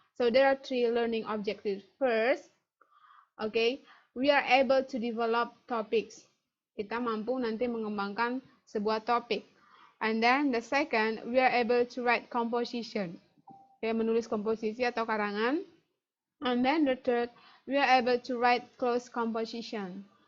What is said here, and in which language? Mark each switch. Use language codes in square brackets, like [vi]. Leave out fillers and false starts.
[en] So there are 3 learning objectives. First, okay, we are able to develop topics. [id] Kita mampu nanti mengembangkan sebuah topik. [en] And then the second, we are able to write composition. [id] Okay, menulis komposisi atau karangan. [en] And then the third, we are able to write close composition.